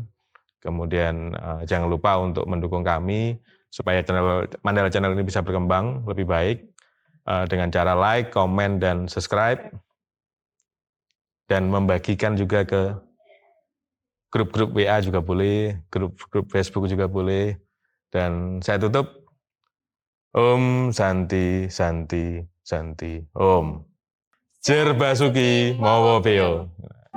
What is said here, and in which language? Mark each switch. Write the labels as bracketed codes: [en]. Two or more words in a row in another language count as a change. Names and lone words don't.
[id] Kemudian jangan lupa untuk mendukung kami supaya channel Mandala Channel ini bisa berkembang lebih baik dengan cara like, komen, dan subscribe. Dan membagikan juga ke grup-grup WA juga boleh, grup-grup Facebook juga boleh. Dan saya tutup. [sa] Om Santi Santi Santi Om. [jv] Jer Basuki Mawa Beo.